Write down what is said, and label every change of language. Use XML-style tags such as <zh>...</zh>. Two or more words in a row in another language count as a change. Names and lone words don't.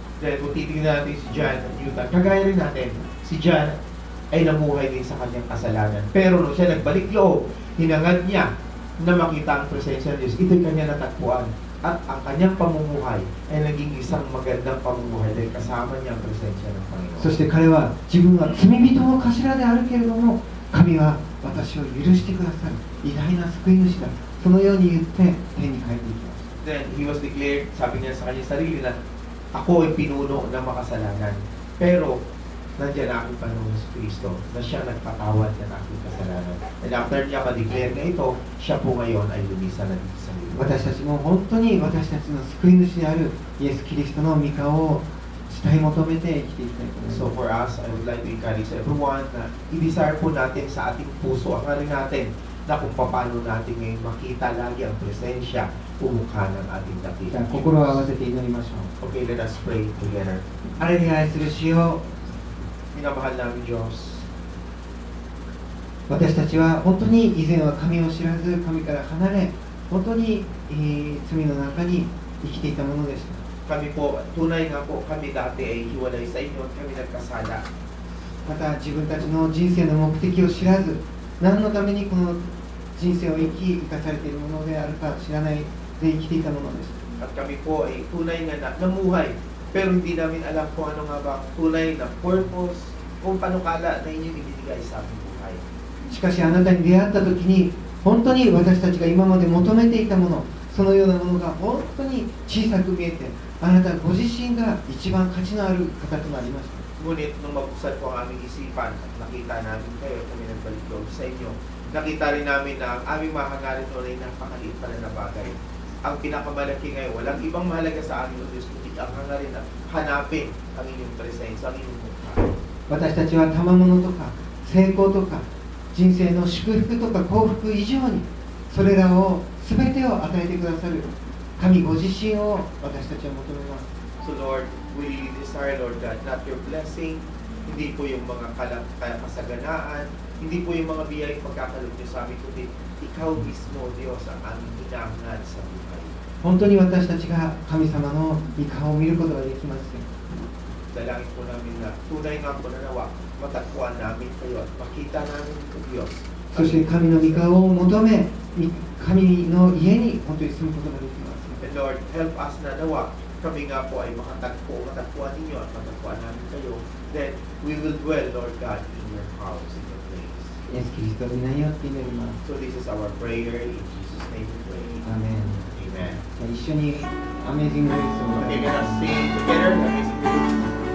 <tl>Dahil kung titignan natin si John at Newton, kagaya rin natin, si John ay namuhay din sa kanyang kasalanan. Pero nung siya nagbalik loob, hinangad niya na makita ang presensya ng Diyos, ito'y kanya natagpuan. At ang kanyang pamumuhay ay naging isang magandang pamumuhay dahil kasama niya ang presensya ng Panginoon.</tl> <ja>そして彼は自分は罪人の頭であるけれども、神は私を許してくださる偉大な救い主だ、 そのように言って天に帰っていきました。</ja> <en>Then he was declared,</en> <tl>sabi niya sa kanyang sarili na, ako ay pinuno ng makasalanan. Pero, nandiyan na aking Panginoon si Kristo na siya nagpatawad ng aking kasalanan.</tl> <en>And after</en> <tl>niya ma-declare na ito, siya po ngayon ay lumisan na dito sa mundo.</tl> <ja>私たちも本当に私たちの救い主であるイエス・キリストの御顔を慕い求めて生きていきたいと思います。</ja> <en>So for us, I would like to encourage everyone</en> <tl>na i-desire po natin sa ating puso, ang rin natin, na kung paano natin ngayon makita lagi ang presensya o mukha ng ating</tl> <ja>じゃ</ja> <tl>dakilang</tl> <ja>あ心を合わせて祈りましょう。</ja> <en>Okay, let us pray together.</en> <ja>あれに愛する主よ、</ja> <tl>Minamahal namin Diyos.</tl> <ja>私たちは本当に以前は神を知らず神から離れ、本当に、罪の中に生きていたものでした。</ja> <tl>Kami po, tunay nga po, kami dati ay hiwalay sa inyo at kami nagkasala.</tl> <ja>また自分たちの人生の目的を知らず、何のためにこの人生を生かされているものであるか知らないで生きていたものでした。</ja> <tl>At kami po ay tunay nga na namuhay, pero hindi namin alam kung ano nga ba ang tunay na purpose, kung panukala na inyong ibinigay sa aming buhay.</tl> <ja>しかしあなたに出会った時に、本当に私たちが今まで求めていたもの、そのようなものが本当に小さく見えて、あなたご自身が一番価値のある方となりました。</ja> <tl>Ngunit nung mabuksan po ang aming isipan at nakita namin kayo, kami nagbalik loob sa inyo, nakita rin namin na ang aming mahangarin noon ay napakaliit pala na bagay. Ang pinakamalaki ngayon, walang ibang mahalaga sa amin o Diyos, kundi ang hangarin na hanapin ang inyong presensya, ang inyong mukha.</tl> <ja>私たちは賜物とか成功とか人生の祝福とか幸福以上に、それらを全てを与えてくださる神ご自身を私たちは求めます。</ja> <en>So Lord, we really desire, Lord God, not your blessing,</en> <tl>hindi po yung mga kasaganaan, hindi po yung mga biyayang pagkakalog niyo sa amin, kundi ikaw mismo, Diyos, ang aming hinahangad sa buhay.</tl> <ja>本当に私たちが神様の御顔を見ることができますよ。</ja> <tl>Dalangin po namin na tunay nga po na nawa, matagpuan namin kayo at makita namin ito, Diyos.</tl> <ja>そして神の御顔を求め、神の家に本当に住むことができます。</ja> <en>And Lord, help us</en> <tl>na nawa, kami nga po ay matagpuan ninyo at matagpuan namin kayo.</tl> <en>Then we will dwell, Lord God, in your house, in your place.</en> <ja>イエス・キリストの皆によって祈ります。</ja> <en>So this is our prayer, in Jesus' name we pray.</en> <ja>アーメン。</ja> <en>Amen.</en> <ja>一緒にアメージング・グレイスを</ja> <en>Okay, let us sing together. Amazing Grace.</en>